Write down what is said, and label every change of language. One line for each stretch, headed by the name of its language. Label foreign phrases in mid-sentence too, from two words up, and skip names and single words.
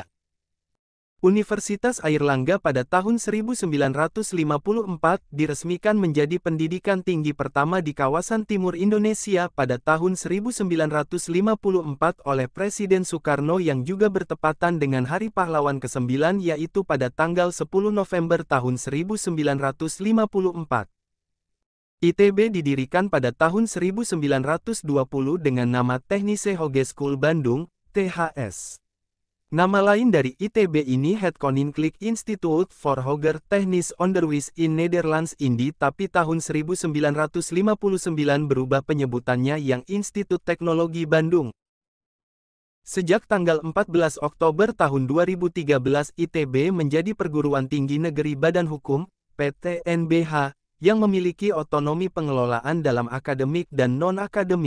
Indonesian: Universitas Airlangga pada tahun 1954 diresmikan menjadi pendidikan tinggi pertama di kawasan timur Indonesia pada tahun 1954 oleh Presiden Soekarno yang juga bertepatan dengan Hari Pahlawan ke-9 yaitu pada tanggal 10 November tahun 1954. ITB didirikan pada tahun 1920 dengan nama Technische Hogeschool Bandung, THS. Nama lain dari ITB ini Het Koninklijk Instituut voor Hoger Technisch Onderwijs in Nederlands Indi tapi tahun 1959 berubah penyebutannya yang Institut Teknologi Bandung. Sejak tanggal 14 Oktober tahun 2013 ITB menjadi perguruan tinggi negeri Badan Hukum, PTNBH, yang memiliki otonomi pengelolaan dalam akademik dan non-akademik.